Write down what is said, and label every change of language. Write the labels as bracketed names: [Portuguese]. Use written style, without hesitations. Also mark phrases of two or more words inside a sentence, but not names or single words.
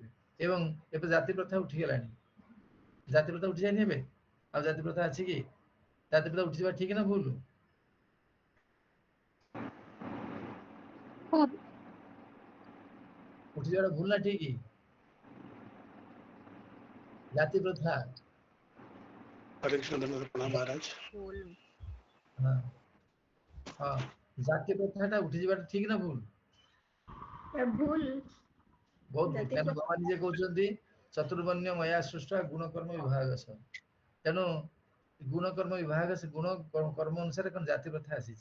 [Odia] ଏବଂ ଏବେ ଜାତି ପ୍ରଥା ଉଠିଗଲାଣି। ଜାତି ପ୍ରଥା ଉଠିଯାଇନି ଏବେ? ଆଉ ଜାତି ପ୍ରଥା ଅଛି କି? ଜାତି ପ୍ରଥା ଉଠିଯିବା ଠିକ ନା ଭୁଲ? ଭୁଲ। ଉଠିଯିବାଟା ଭୁଲ ନା ଠିକ? ଜାତି ପ୍ରଥା। [Hindi] हरे कृष्ण धन्यवाद प्रणाम महाराज। [Odia] ହଁ ହଁ, ଜାତି ପ୍ରଥାଟା ଉଠିଯିବାଟା ଠିକ ନା ଭୁଲ? ଭୁଲ। ବହୁତ ଭୁଲ। ଜାତି କାରଣ ଭଗବାନ ନିଜେ କହୁଛନ୍ତି [Sanskrit] चतुर्वर्ण्य मया सृष्ट गुणकर्म विभाग। [Odia] ତେଣୁ ଗୁଣକର୍ମ ବିଭାଗ, ସେ ଗୁଣ କର୍ମ ଅନୁସାରେ କଣ ଜାତି ପ୍ରଥା ଆସିଛି।